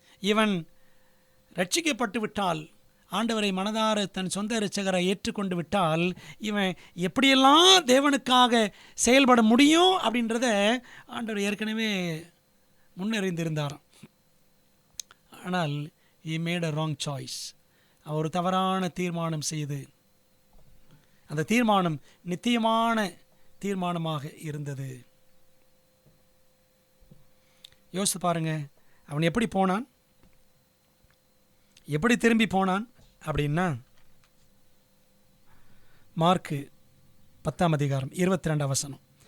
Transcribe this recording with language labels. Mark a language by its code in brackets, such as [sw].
[ta] இவன் ரட்சிக்கப்பட்டு விட்டால், ஆண்டவரை மனதார தன் சொந்த இரட்சகரை ஏற்றுக்கொண்டு விட்டால், இவன் எப்படியெல்லாம் தேவனுக்காக செயல்பட முடியும் அப்படின்றத ஆண்டவர் ஏற்கனவே முன்னறிந்திருந்தாராம். ஆனால் [en] he made a wrong choice. [ta] அவர் ஒரு தவறான தீர்மானம் செய்து, அந்த தீர்மானம் நித்தியமான தீர்மானமாக இருந்தது. யோசித்து பாருங்க, அவன் எப்படி போனான், எப்படி திரும்பி போனான் அப்படின்னா, மார்க்கு 10ஆம் அதிகாரம் 22ஆம் வசனம்.